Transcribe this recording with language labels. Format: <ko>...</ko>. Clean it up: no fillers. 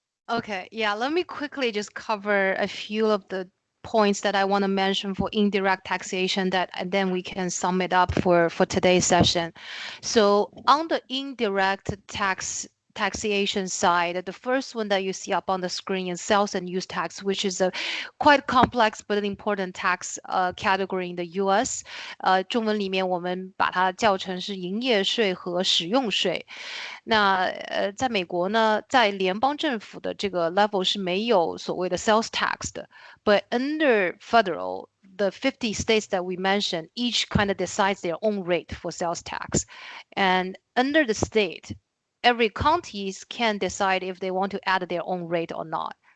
<en>Okay, yeah, let me quickly just cover a few of the points that I want to mention for indirect taxation and then we can sum it up for today's session. So on the indirect taxation side, the first one that you see up on the screen is sales and use tax, which is a quite complex but an important tax category in the U.S.</en> <zh>中文里面我们把它叫成是营业税和使用税。那在美国呢，在联邦政府的这个 level 是没有所谓的 sales tax 的</zh> <en>，but under federal, the 50 states that we mentioned, each kind of decides their own rate for sales tax, and under the state, every counties can decide if they want to add their own rate or not.</en>